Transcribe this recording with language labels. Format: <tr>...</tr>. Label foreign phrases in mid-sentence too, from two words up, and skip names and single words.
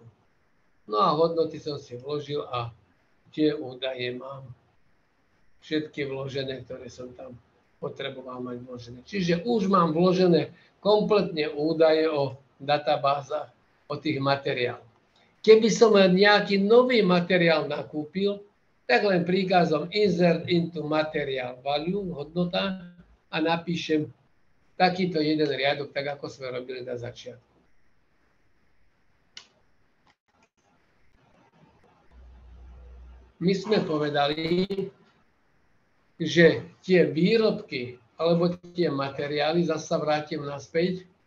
<sk>No a hodnoty som si vložil a tie údaje mám všetky vložené, ktoré som tam potreboval mať vložené. Čiže už mám vložené kompletne údaje o databázach o tých materiáloch. Keby som nejaký nový materiál nakúpil, tak len príkazom</sk> <en>insert into material value,</en> <sk>hodnota, a napíšem takýto jeden riadok, tak ako sme robili na začiatku. My sme povedali, že tie výrobky alebo tie materiály, zase sa vrátim naspäť,</sk>